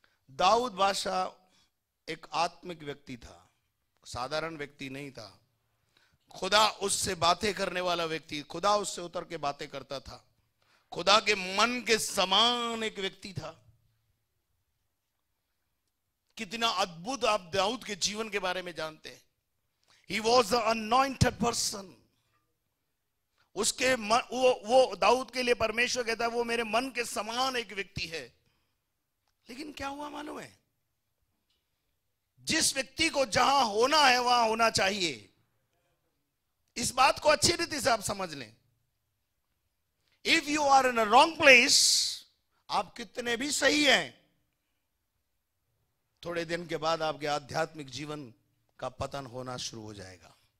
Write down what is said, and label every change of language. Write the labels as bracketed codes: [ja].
[hi] दाऊद बादशाह एक आत्मिक व्यक्ति था, साधारण व्यक्ति नहीं था। खुदा उससे बातें करने वाला व्यक्ति, खुदा उससे उतर के बातें करता था, खुदा के मन के समान एक व्यक्ति था। कितना अद्भुत आप दाऊद के जीवन के बारे में जानते हैं। [en] He was the anointed person. [hi] उसके वो दाऊद के लिए परमेश्वर कहता है वो मेरे मन के समान एक व्यक्ति है। लेकिन क्या हुआ मालूम है, जिस व्यक्ति को जहां होना है वहां होना चाहिए। इस बात को अच्छी रीति से आप समझ लें। [en] if you are in a wrong place, [hi] आप कितने भी सही हैं, थोड़े दिन के बाद आपके आध्यात्मिक जीवन का पतन होना शुरू हो जाएगा।